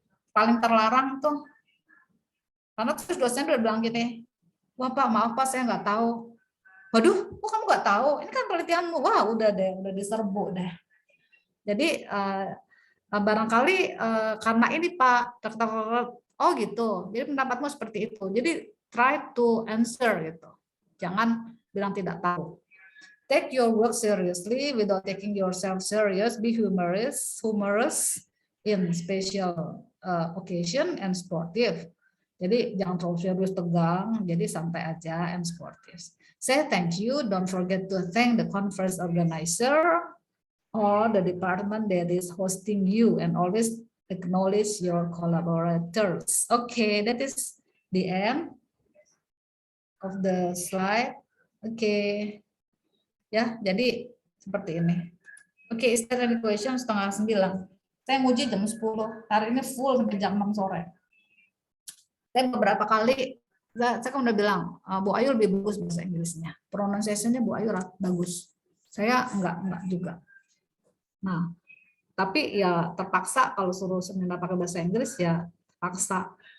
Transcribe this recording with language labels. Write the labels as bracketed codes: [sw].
[id] Paling terlarang tuh, karena terus dosen udah bilang gini, wah Pak, maaf Pak, saya nggak tahu. Waduh, kok kamu nggak tahu? Ini kan penelitianmu. Wah, udah diserbu deh. Jadi barangkali karena ini Pak, oh gitu. Jadi pendapatmu seperti itu. Jadi [en] try to answer [id] gitu. Jangan bilang tidak tahu. [en] Take your work seriously without taking yourself serious. Be humorous in special occasion and sportive. [id] Jadi jangan terlalu serius tegang. Jadi santai aja [en] and sportive. Say thank you. Don't forget to thank the conference organizer or the department that is hosting you and always acknowledge your collaborators. Okay, that is the end of the slide. Okay. [id] Ya, jadi seperti ini. Oke, [en] is there any question? [id] 8:30. Saya nguji jam 10. Hari ini full sampai jam 6 sore. Saya beberapa kali, saya kan udah bilang, Bu Ayu lebih bagus bahasa Inggrisnya. Pronunciation-nya Bu Ayu bagus. Saya enggak juga. Nah, tapi ya terpaksa kalau suruh seminar pakai bahasa Inggris ya terpaksa.